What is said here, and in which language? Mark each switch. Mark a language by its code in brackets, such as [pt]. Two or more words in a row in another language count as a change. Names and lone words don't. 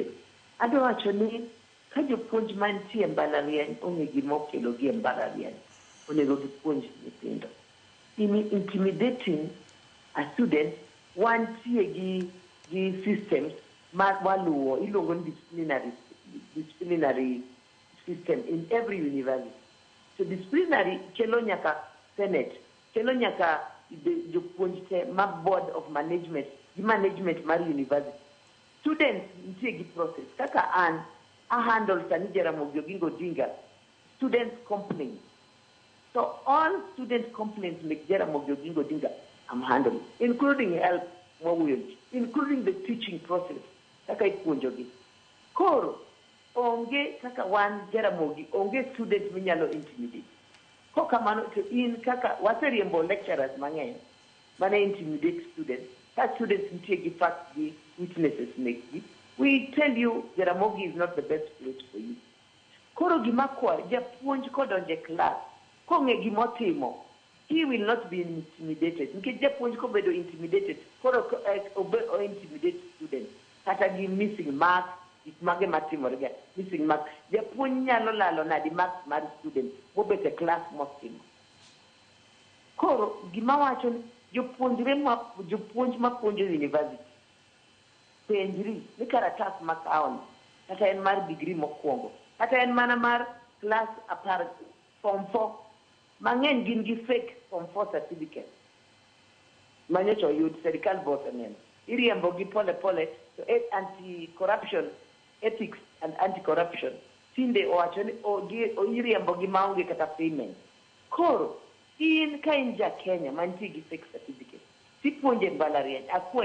[luo] Adwa wacho ni ka jopuonj mantie mbalariany onge gima okelo gi mbalariany onego gipuonj nyithindo. [en] Intimidating a student [luo] wantie gi [en] systems [luo] ma waluwo iluongo ni [en] disciplinary system in every university. So disciplinary [luo] kelo nyaka [en] senate, [luo] kelo nyaka jopuonj te ma [en] board of management, the management mar university. [luo] Students nitie gi process. [en] Kaka I handle Sani Jaramogi Oginga Odinga students complaints. So all student complaints make Jaramogi Oginga Odinga I'm handling, including help, including the teaching process. [luo] Kaka ipuonjogi. Koro onge kaka wan Jaramogi onge student minyalo intimidate. Ko kamano to in kaka waseriembo lecturers mang'eny mane intimidate students. Ka students nitie gi facts gi witnesses mekgi. [en] We tell you Jaramogi is not the best place for you. [luo] Koro gima kwa japuonj kodonje class konge gimotimo. [en] He will not be intimidated. [luo] Nikech japuonj ko bedo intimidated, koro intimidate students. Kata gi [en] missing marks, [luo] mage matimore [en] missing marks. [luo] Japuonj nyalo lalo nadi marks mar students mobet e class motimo. Koro gima wacho jopuonj mapuonjo university. Penjri ni karatas makaon kata en mar degree mokwongo kata en mana mar class apar form 4 mang'eny gin gi [en] fake form 4 certificate [luo] manyocha yud serikal vote neno iriembo gi pole to [en] anti-corruption ethics and anti-corruption [luo] tinde owacho ni iriembo gi maonge kata payment. Koro in ka in ja Kenya mantie gi [en] fake certificate [luo] tipuonje mbalariany akwa